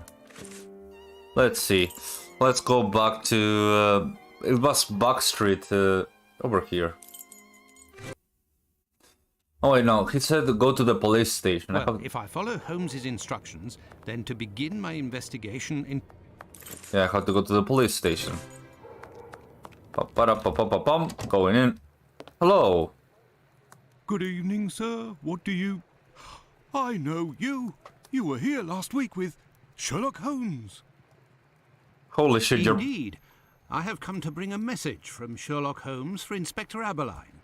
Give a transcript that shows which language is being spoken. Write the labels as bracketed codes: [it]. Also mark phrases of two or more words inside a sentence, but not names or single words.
[en] Let's see. Let's go back to... it was backstreet over here. Oh wait, no, he said to go to the police station. Well, if I follow Holmes's instructions, then to begin my investigation in... Yeah, I have to go to the police station. Pa-pa-da-pa-pa-pa-pum, going in. Hello. Good evening, sir. What do you... I know you. You were here last week with Sherlock Holmes. Holy shit, you're... Indeed. I have come to bring a message from Sherlock Holmes for Inspector Aberline.